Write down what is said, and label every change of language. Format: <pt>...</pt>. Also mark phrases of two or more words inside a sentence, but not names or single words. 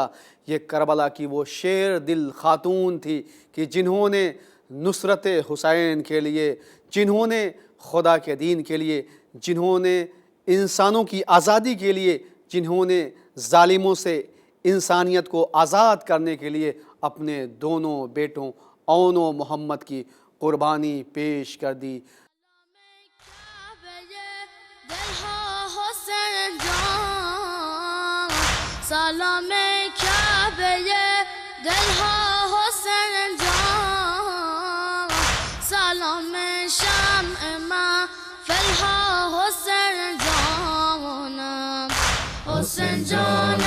<ur>یہ کربلا کی وہ شیر دل خاتون تھی کہ جنہوں نے نصرت حسین کے لیے، جنہوں نے خدا کے دین کے لیے، جنہوں نے انسانوں کی آزادی کے لیے، جنہوں نے ظالموں سے انسانیت کو آزاد کرنے کے لیے اپنے دونوں بیٹوں اون و محمد کی قربانی پیش کر دی۔</ur> <fa>سلام کعبه دلها حسین جان، سلام شمع محفلها حسین جانم، حسین جان</fa>